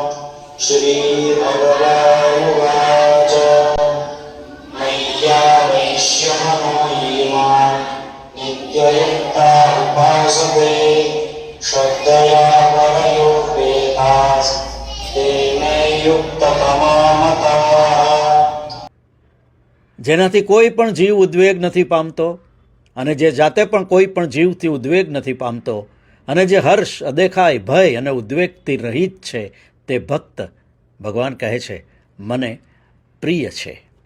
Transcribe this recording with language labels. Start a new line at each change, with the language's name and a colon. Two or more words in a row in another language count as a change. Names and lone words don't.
Sanskrit: श्रीभगवानुवाच मय्यावेश्यमनो ये मां नित्ययुक्ता उपासते श्रद्धया परयोपेतास् ते मे युक्ततमा मताः.
Gujarati: જેનાથી કોઈ પણ જીવ ઉદ્વેગ નથી પામતો અને જે જાતે પણ કોઈ પણ જીવથી ઉદ્વેગ નથી પામતો અને જે હર્ષ, અદેખાય, ભય અને ઉદ્વેગથી રહિત છે તે ભક્ત, ભગવાન કહે છે, મને પ્રિય છે.